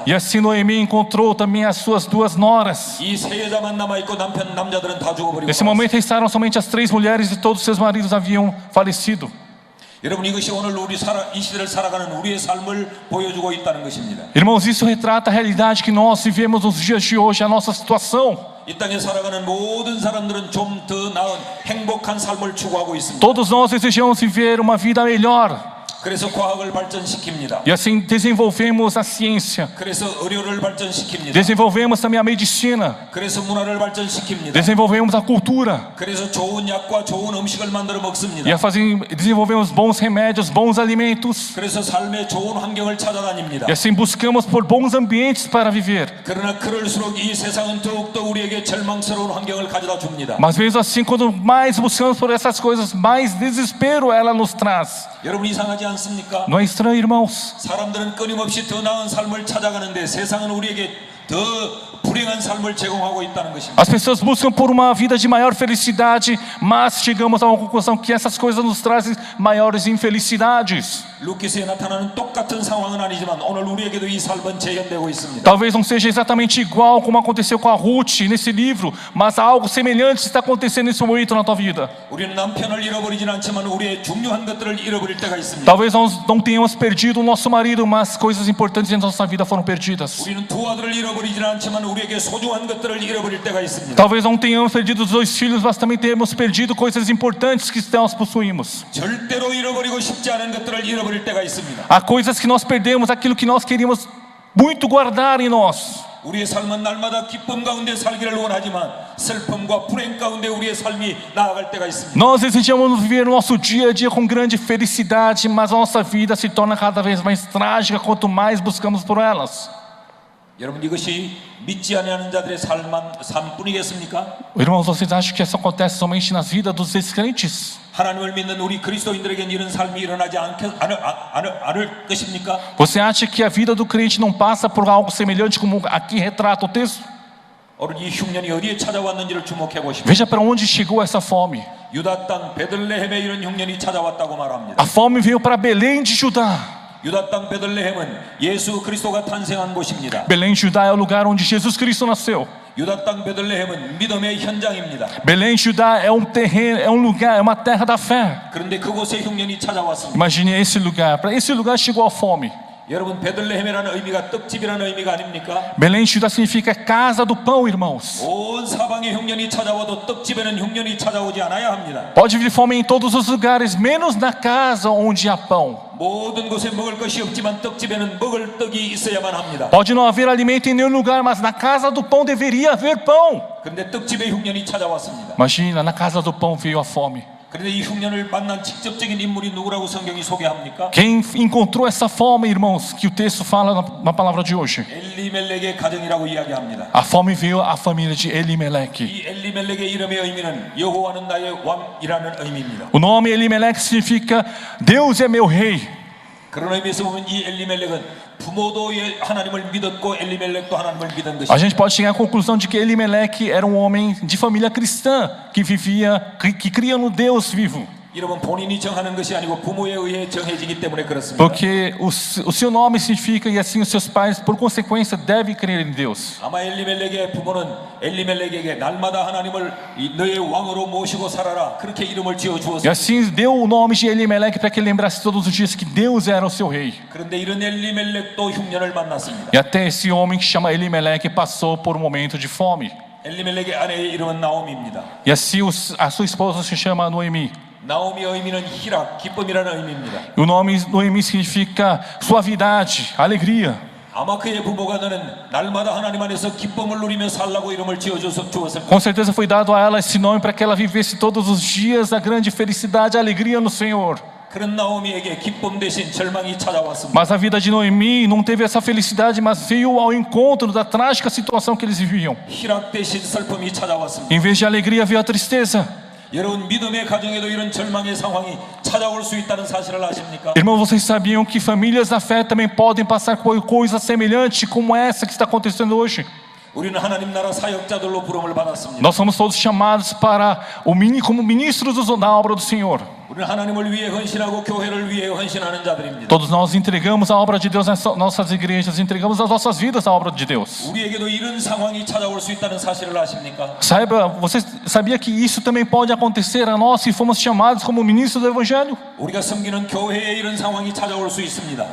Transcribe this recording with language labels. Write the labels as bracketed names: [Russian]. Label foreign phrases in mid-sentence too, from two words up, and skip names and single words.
[Portuguese] E assim Noemi encontrou também as suas duas noras. [Korean] 이 세 여자만 남아있고 남자들은 다 죽어버리고 [Portuguese] Nesse [Korean] 말았습니다. [Portuguese] momento restaram somente as 3 mulheres e todos seus maridos haviam falecido. [Korean] 여러분 이것이 오늘 이 시대를 살아가는 우리의 삶을 보여주고 있다는 것입니다. [Portuguese] Irmãos, isso retrata a realidade que nós vivemos nos dias de hoje, a nossa situação. [Korean] 이 땅에 살아가는 모든 사람들은 좀 더 나은 행복한 삶을 추구하고 있습니다. [Portuguese] Todos nós desejamos viver uma vida melhor. [Korean] 그래서 과학을 발전시킵니다. [Portuguese] E assim desenvolvemos a ciência. [Korean] 그래서 의료를 발전시킵니다. [Portuguese] Desenvolvemos também a medicina. [Korean] 그래서 문화를 발전시킵니다. [Portuguese] Desenvolvemos a cultura. [Korean] 그래서 좋은 약과 좋은 음식을 만들어 먹습니다. [Portuguese] E desenvolvemos bons remédios, bons alimentos. [Korean] 그래서 삶의 좋은 환경을 찾아다닙니다. [Portuguese] E assim buscamos por bons ambientes para viver. [Korean] 그러나 그럴수록 이 세상은 더욱더 우리에게 절망스러운 환경을 가져다 줍니다. [Portuguese] Mas mesmo assim, quando mais buscamos por essas coisas, mais desespero ela nos traz. [Korean] 여러분 이상하지 않습니까? [Portuguese] Não é estranho, irmãos? [Korean] 사람들은 끊임없이 더 나은 삶을 찾아가는데 세상은 우리에게 더 불행한 삶을 제공하고 있다는 것입니다. [Portuguese] As pessoas buscam por uma vida de maior felicidade, mas chegamos a uma conclusão que essas coisas nos trazem maiores infelicidades. [Korean] 루키스에 나타나는 똑같은 상황은 아니지만 오늘 우리에게도 이 삶은 재현되고 있습니다. [Portuguese] Talvez não seja exatamente igual como aconteceu com a Ruth nesse livro, mas algo semelhante está acontecendo nesse momento na tua vida. [Korean] 우리는 남편을 잃어버리진 않지만 우리의 중요한 것들을 잃어버릴 때가 있습니다. [Portuguese] Talvez nós não tenhamos perdido o nosso marido, mas coisas importantes em nossa vida foram perdidas. [Korean] 우리는 두 아들을 잃어버리진 않지만 우리에게 소중한 것들을 잃어버릴 때가 있습니다. [Portuguese] Talvez não tenhamos perdido os 2 filhos, mas também temos perdido coisas importantes que nós possuímos. [Korean] 절대로 잃어버리고 싶지 않은 것들을 잃어버릴 때가 있습니다. [Portuguese] Há coisas que nós perdemos, aquilo que nós queríamos muito guardar em nós. [Korean] 우리의 삶은 날마다 기쁨 가운데 살기를 원하지만 슬픔과 불행 가운데 우리의 삶이 나아갈 때가 있습니다. [Portuguese] Nós desejamos viver o nosso dia a dia com grande felicidade, mas a nossa vida se torna cada vez mais trágica quanto mais buscamos por elas. [Korean] 여러분 이것이 믿지 않는 자들의 삶뿐이겠습니까? [Portuguese] Irmãos, vocês acham que isso acontece somente nas vidas dos descrentes? [Korean] 하나님을 믿는 우리 그리스도인들에게는 이런 삶이 일어나지 않을 것입니까? [Portuguese] Você acha que a vida do crente não passa por algo semelhante como aqui retrata o texto? [Korean] 오늘 이 흉년이 어디에 찾아왔는지를 주목해 보십시오. [Portuguese] Veja para onde chegou essa fome. [Korean] 유다 땅 베들레헴에 이런 흉년이 찾아왔다고 말합니다. [Portuguese] A fome veio para Belém de Judá. [Korean] 유다 땅 베들레헴은 예수 그리스도가 탄생한 곳입니다. [Portuguese] Belém de Judá é o lugar onde Jesus Cristo nasceu. [Korean] 유다 땅 베들레헴은 믿음의 현장입니다. [Portuguese] Belém de Judá é um terreno, é um lugar, é uma terra da fé. [Korean] 그런데 그곳에 흉년이 찾아왔습니다. [Portuguese] Imagine esse lugar. Para esse lugar chegou a fome. [Korean] 여러분 베들레헴이라는 의미가 떡집이라는 의미가 아닙니까? [Portuguese] Belém de Judá significa casa do pão, irmãos. [Korean] 온 사방에 흉년이 찾아와도 떡집에는 흉년이 찾아오지 않아야 합니다. [Portuguese] Pode vir fome em todos os lugares, menos na casa onde há pão. [Korean] 모든 곳에 먹을 것이 없지만 떡집에는 먹을 떡이 있어야만 합니다. [Portuguese] Pode não haver alimento em nenhum lugar, mas na casa do pão deveria haver pão. [Korean] 그런데 떡집에 흉년이 찾아왔습니다. [Portuguese] Imagina, na casa do pão veio a fome. [Korean] 그런데 이 흉년을 만난 직접적인 인물이 누구라고 성경이 소개합니까? [Portuguese] Quem encontrou essa fome, irmãos, que o texto fala na palavra de hoje? [Korean] 엘리멜렉의 가정이라고 이야기합니다. [Portuguese] A fome veio à família de Elimelec. [Korean] 이 엘리멜렉의 이름의 의미는 여호와는 나의 왕이라는 의미입니다. [Portuguese] O nome Elimelec significa Deus é meu rei. [Korean] 그런 의미에서 보면 이 엘리멜렉은 부모도 하나님을 믿었고 엘리멜렉도 하나님을 믿은 것입니다. [Portuguese] A gente pode chegar à conclusão de que Elimelec era um homem de família cristã que vivia, que cria no Deus vivo. [Korean] 이름은 본인이 정하는 것이 아니고 부모에 의해 정해지기 때문에 그렇습니다. [Portuguese] Porque o seu nome significa, e assim os seus pais, por consequência, devem crer em Deus. [Korean] 아마 엘리멜렉의 부모는 엘리멜렉에게 날마다 하나님을 너의 왕으로 모시고 살아라 그렇게 이름을 지어 [Portuguese] E [Korean] 주었습니다. [Portuguese] assim deu o nome de Elimeleque para que ele lembrasse todos os dias que Deus era o seu rei. [Korean] 그런데 이런 엘리멜렉도 흉년을 만났습니다. [Portuguese] E até esse homem que chama Elimeleque passou por um momento de fome. [Korean] 엘리멜렉의 아내의 이름은 나오미입니다. [Portuguese] E assim a sua esposa se chama Noemi. [Korean] 나오미의 의미는 희락, 기쁨이라는 의미입니다. [Portuguese] E o nome Noemi significa suavidade, alegria. [Korean] 아마 그의 부모가 너는 날마다 하나님 안에서 기쁨을 누리며 살라고 이름을 지어주었을 겁니다. [Portuguese] Com certeza foi dado a ela esse nome para que ela vivesse todos os dias a grande felicidade e alegria no Senhor. [Korean] 그런 나오미에게 기쁨 대신 절망이 찾아왔습니다. [Portuguese] Mas a vida de Noemi não teve essa felicidade, mas veio ao encontro da trágica situação que eles viviam. [Korean] 희락 대신 슬픔이 찾아왔습니다. [Portuguese] Em vez de alegria, veio a tristeza. [Korean] 여러분 믿음의 가정에도 이런 절망의 상황이 찾아올 수 있다는 사실을 아십니까? [Portuguese] Irmãos, vocês sabiam que famílias da fé também podem passar por coisas semelhantes como essa que está acontecendo hoje? [Korean] 우리는 하나님 나라 사역자들로 부름을 받았습니다. [Portuguese] Nós somos todos chamados para como ministros da obra do Senhor. [Korean] 우리는 하나님을 위해 헌신하고 교회를 위해 헌신하는 자들입니다. [Portuguese] Todos nós entregamos a obra de Deus nas nossas igrejas, entregamos as nossas vidas à obra de Deus. [Korean] 우리에게도 이런 상황이 찾아올 수 있다는 사실을 아십니까? [Portuguese] Você sabia que isso também pode acontecer a nós se formos chamados como ministros do Evangelho? [Korean] 우리가 섬기는 교회에 이런 상황이 찾아올 수 있습니다.